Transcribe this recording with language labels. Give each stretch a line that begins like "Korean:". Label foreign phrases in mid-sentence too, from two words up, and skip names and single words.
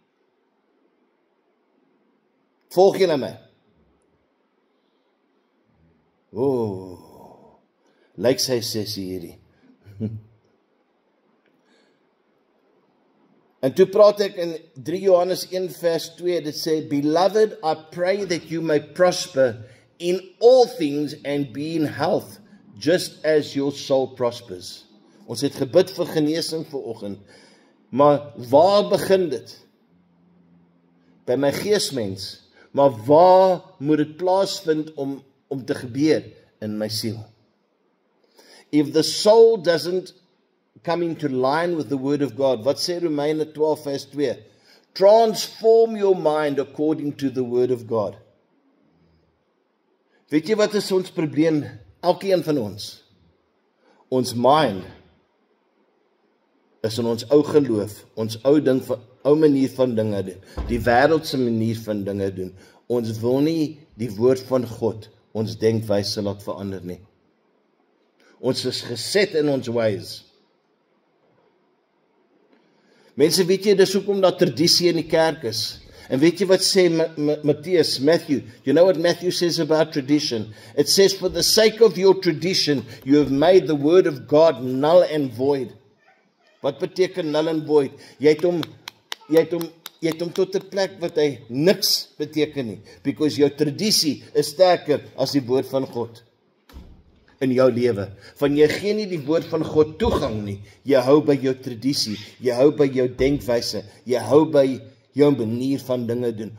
Afrikaans: Volg julle my? Lyk sy sessie hierdie. En toe praat ek in 3 Johannes 1 vers 2, dit sê,
English: Beloved, I pray that you may prosper in all things and be in health, just as your soul prospers.
Afrikaans: Ons het gebid vir genesing vanoggend, maar waar begin dit? By my geesmens, maar waar moet dit plaasvind om te gebeur? In my siel.
English: If the soul doesn't come into line with the word of God,
Afrikaans: wat sê Romeine 12 vers 2?
English: Transform your mind according to the word of God.
Afrikaans: Weet jy wat is ons probleem? Elkeen van ons. Ons mind is in ons ou geloof, ons ou manier van dinge doen, die wêreldse manier van dinge doen. Ons wil nie die woord van God, ons denkwyse laat verander nie. Ons is geset in ons ways. Mense, weet jy, dis hoekom daar tradisie in die kerk is. En weet jy wat sê Matthew?
English: You know what Matthew says about tradition? It says, for the sake of your tradition, you have made the word of God null and void.
Afrikaans: Wat beteken
English: null and void?
Afrikaans: Jy het hom tot 'n plek wat hy niks beteken nie. Because jou tradisie is sterker as die woord van God in jou lewe. Van jy gee nie die woord van God toegang nie. Jy hou by jou tradisie, jy hou by jou denkwyse, jy hou by jou manier van dinge doen.